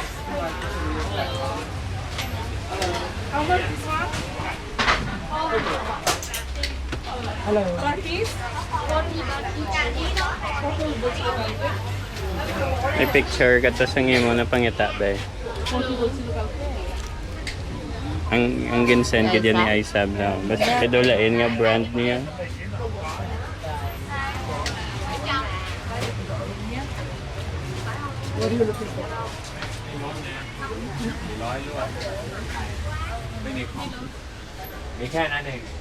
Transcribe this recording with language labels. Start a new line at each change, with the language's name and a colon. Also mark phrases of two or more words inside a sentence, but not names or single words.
English: Hello.
Hiligaynon: May picture ka to sa ngimo na pangita ba? Ang ginsend ka dyan ni Aisab na. Basta kadulain nga brand niya.
English: What are you looking for?
Thai: มีแค่นั้นเอง